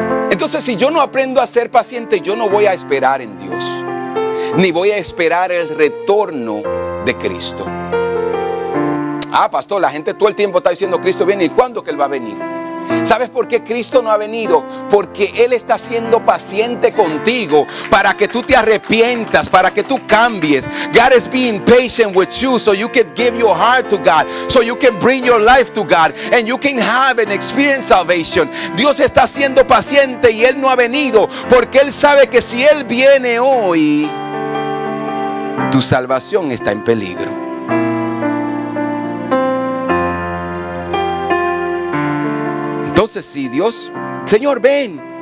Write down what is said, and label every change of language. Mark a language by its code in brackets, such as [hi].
[es] Entonces, si yo no aprendo a ser paciente, yo no voy a esperar en Dios, ni voy a esperar el retorno de Cristo. Ah, pastor, la gente todo el tiempo está diciendo: Cristo viene. ¿Y cuándo que Él va a venir? ¿Sabes por qué Cristo no ha venido? Porque Él está siendo paciente contigo para que tú te arrepientas, para que tú cambies. [en] God is being patient with you so you can give your heart to God, so you can bring your life to God and you can have and experience salvation. [es] Dios está siendo paciente y Él no ha venido porque Él sabe que si Él viene hoy, tu salvación está en peligro. Entonces, si Dios: Señor, ven.